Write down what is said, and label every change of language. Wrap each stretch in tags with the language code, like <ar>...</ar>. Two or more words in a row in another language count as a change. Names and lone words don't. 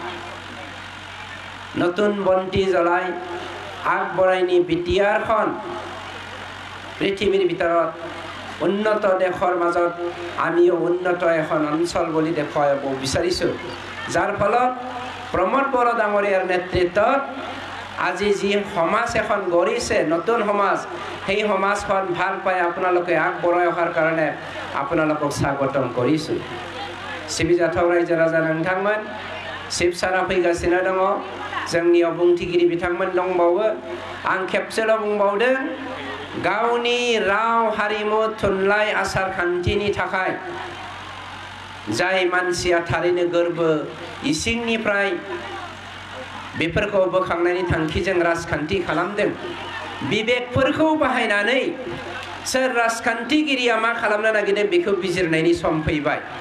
<as>নতুন বন্তি জ্বলাই আগবঢ়াই নি বিটিয়াৰখন পৃথিৱীৰ ভিতৰত উন্নত দেশৰ মাজত আমিও উন্নত এখন অঞ্চল বুলি দেখুৱাব বিচাৰিছো যাৰ ফলত প্ৰমোদ বড়ো ডাঙৰীয়াৰ নেতৃত্বত আজি যি সমাজ এখন গঢ়িছে নতুন সমাজ সেই সমাজখন ভাল পাই আপোনালোকে আগবঢ়াই অহাৰ কাৰণে আপোনালোকক স্বাগতম কৰিছো</as> <brx>सिबिजाथाव रायजो राजा नोंथांमोन शिबसाना फैगासिनो दङ जोंनियाव बुंथिगिरि बिथांमोन दंबावो आं खेबसेल' बुंबावदों गावनि राव हारिमु थुनलाइ आसार खान्थिनि थाखाय जाय मानसिया थारैनो गोरबो इसिंनिफ्राय बेफोरखौ बोखांनायनि थांखिजों राजखान्थि खालामदों बिबेकफोरखौ बाहायनानै सोर राजखान्थिगिरिया मा खालामनो नागिरदों बेखौ बिजिरनायनि सम फैबाय</brx>